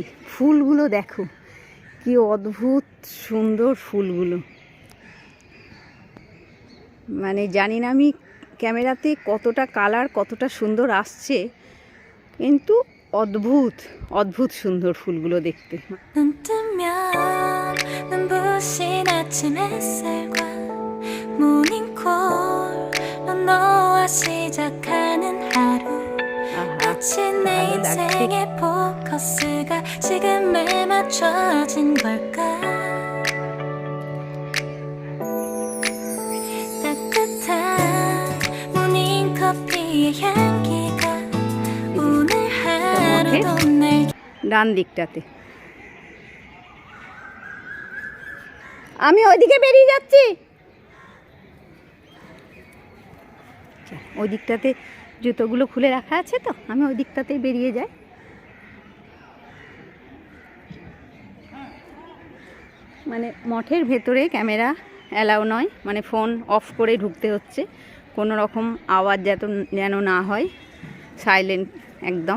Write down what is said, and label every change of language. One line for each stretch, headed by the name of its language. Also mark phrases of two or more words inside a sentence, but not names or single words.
Bangla: ফুলগুলো দেখো কি অদ্ভুত সুন্দর ফুলগুলো, মানে জানি না আমি ক্যামেরাতে কতটা কালার কতটা সুন্দর আসছে, কিন্তু অদ্ভুত অদ্ভুত সুন্দর ফুলগুলো দেখতে।
Korean: 눈 뜨면 눈부신 아침 햇살과 모닝콜로 너와 시작하는 하루 마치 내 인생의 포커스가 지금에 맞춰진 걸까 따뜻한 모닝커피의 향기가 오늘 하루도 날
Bangla: ডান দিকটাতে আমি ওইদিকে বেরিয়ে যাচ্ছি। ওই দিকটাতে জুতোগুলো খুলে রাখা আছে, তো আমি ওই দিকটাতেই বেরিয়ে যাই। মানে মঠের ভেতরে
English: camera allow
Bangla: নয়, মানে
English: phone off
Bangla: করে ঢুকতে হচ্ছে, কোনো রকম আওয়াজ যেন না হয়, সাইলেন্ট একদম।